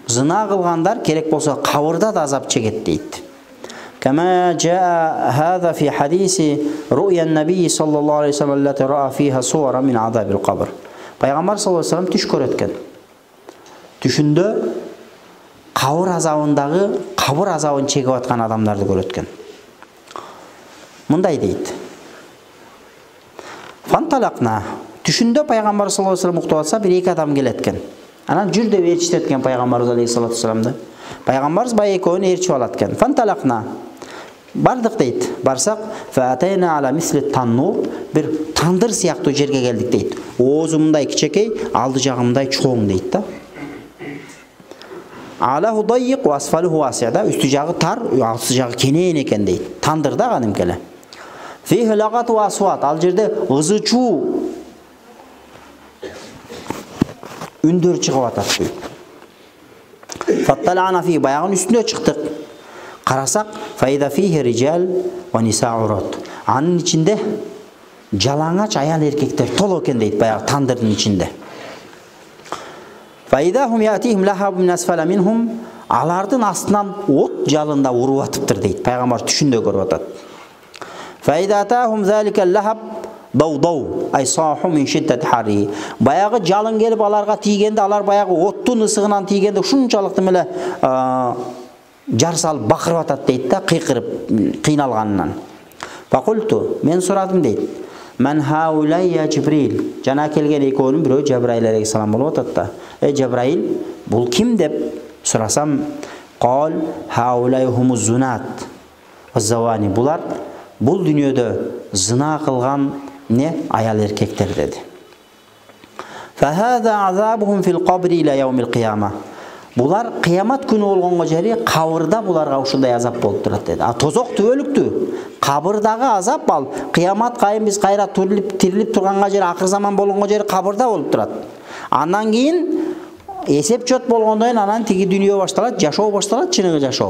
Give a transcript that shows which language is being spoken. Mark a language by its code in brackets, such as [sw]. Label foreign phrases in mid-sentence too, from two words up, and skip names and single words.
[ky] зына кылгандар керек болсо кабырда да азап чегет дейт. [ar] كما جاء هذا في حديث رؤيا النبي صلى الله عليه وسلم التي رأى فيها صورا من عذاب القبر. [ky] Пайгамбар [ar] صلى الله عليه وسلم [ky] түш көрөткөн. Түшүндө кабыр азабын чегип аткан адамдарды көрөткөн. Мындай дейт. Фанталакна. Түшүндө пайгамбар [ar] صلى الله عليه وسلم [ky] уктап атса, бир эки адам келеткен. Анан жүр деп ээрчитеткен пайгамбарыбыз [ar] عليه الصلاة والسلام. [ky] Пайгамбарыбыз бай экөөнү ээрчип алат экен. Фанталакна. Бардык дейт. Барсак, [ar] فأتينا على مثل التنور, [ky] бир тандыр сыяктуу жерге келдик дейт. Оозу мындай кичекей, алды жагы мындай чоң дейт да. [ar] أعلاه ضيق وأسفله واسع, [ky] үстү жагы тар, алты жагы кенен экен дейт. Тандыр да кадимкеле. [ar] فيه لغط وأصوات, [ky] ал жерде ызы чуу үндөр чыгып атат дейт. Фатталана фи, баягын үстүнө чыктык. [ar] Карасак, فإذا فيه رجال ونساء عراة. [ky] Анын ичинде жалаңач аял эркектер толо экен дейт, баягы тандырдын ичинде. [ar] فإذا هم يأتيهم لهب من أسفل منهم, [ky] алардын астынан от жалында уруп атыптыр дейт. Пайгамбар түшүндө көрүп атат. [ar] فإذا أتاهم ذلك اللهب ضوضوا أي صاحوا من شدة الحر. [ky] Баягы жалын келип аларга тийгенде, алар баягы оттун ысыгынан тийгенде ушунчалык эле жар салып бакырып атат дейт да, кыйкырып, кыйналганынан. Факульту, мен сурадым дейт. [ar] من هؤلاء جبريل. [ky] Жана келген экөөнүн бирөө Жабраил алейхиссалам болуп атат да. Жабраил, бул ким деп сурасам, [ar] قال هؤلاء هم الزناة والزواني. [ky] Булар бул дүйнөдө зына кылган аял эркектер деди. [ar] فهذا عذابهم في القبر إلى يوم القيامة. [ky] Булар кыямат күнү болгонго жери кабырда буларга ушундай азап болуп турат деди. А тозок түбөлүктү. Кабырдагы азап ал кыямат кайын биз кайра тирилип турганга жери, акыр заман болгонго жери кабырда болуп турат. Андан кийин эсеп чот болгондон кийин анан тиги дүйнө башталат, жашоо башталат, чыныгы жашоо.